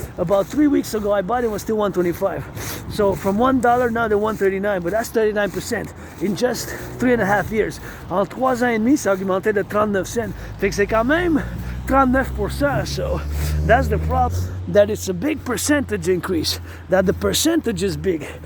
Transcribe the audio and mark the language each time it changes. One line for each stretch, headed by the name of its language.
English: About 3 weeks ago, I bought it, was still $1.25. So from $1, now they're $1.39, but that's 39% in just 3.5 years.
French: En 3 ans et demi, ça a augmenté de 39 cents. Fait que c'est quand même 39%.
English: So that's the problem, that it's a big percentage increase, that the percentage is big.